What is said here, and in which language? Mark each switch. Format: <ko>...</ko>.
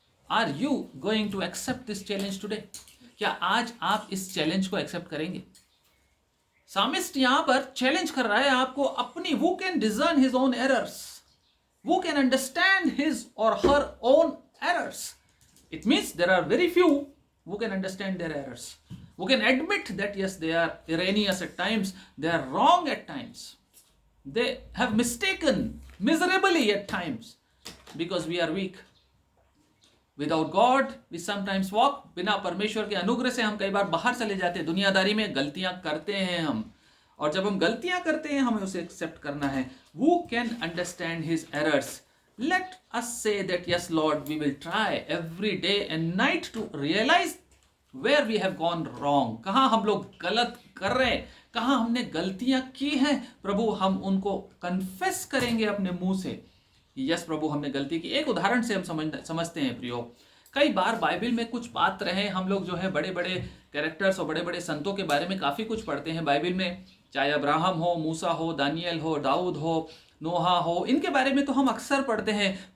<en>Are you going to accept this challenge today?</en> <hi>क्या आज आप इस चैलेंज को एक्सेप्ट करेंगे? सामिस्ट यहां पर चैलेंज कर रहा है आपको, अपनी,</hi> <en>who can discern his own errors, who can understand his or her own errors? It means there are very few who can understand their errors, who can admit that yes, they are erroneous at times, they are wrong at times, they have mistaken miserably at times, because we are weak. Without God we sometimes walk,</en> <hi>बिना परमेश्वर के अनुग्रह से हम कई बार बाहर चले जाते हैं, दुनियादारी में गलतियां करते हैं हम। और जब हम गलतियां करते हैं हमें उसे एक्सेप्ट करना है।</hi> <en>Who can understand his errors? Let us say that yes Lord, we will try every day and night to realize where we have gone wrong,</en> <hi>कहाँ हम लोग गलत कर रहे हैं, कहाँ हमने गलतियां की हैं। प्रभु, हम उनको कन्फेस करेंगे अपने मुंह से, यस प्रभु हमने गलती की। एक उदाहरण से हम समझते हैं प्रियो, कई बार बाइबल में कुछ पात्र हैं, हम लोग जो है बड़े बड़े कैरेक्टर्स और बड़े बड़े संतों के बारे में काफ़ी कुछ पढ़ते हैं बाइबल में, चाहे अब्राहम हो, मूसा हो, दानियल हो, दाऊद हो, नोहा हो, इनके बारे में तो हम अक्सर पढ़ते हैं।</hi>